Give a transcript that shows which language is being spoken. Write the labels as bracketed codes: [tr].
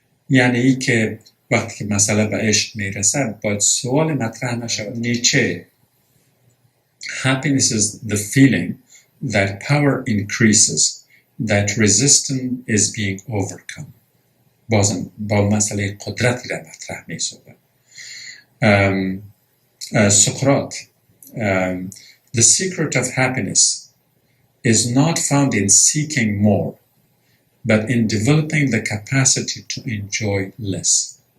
[fa] یعنی ای که وقتی که مسئله به عشق می رسد باید سوال مطرح نشود. [en] نیچه: Happiness is the feeling that power increases, that resistance is being overcome. [fa] بازم با مسئله قدرتی را مطرح می شود. [en] سقراط: The secret of happiness is not found in seeking more, but in developing the capacity to enjoy less.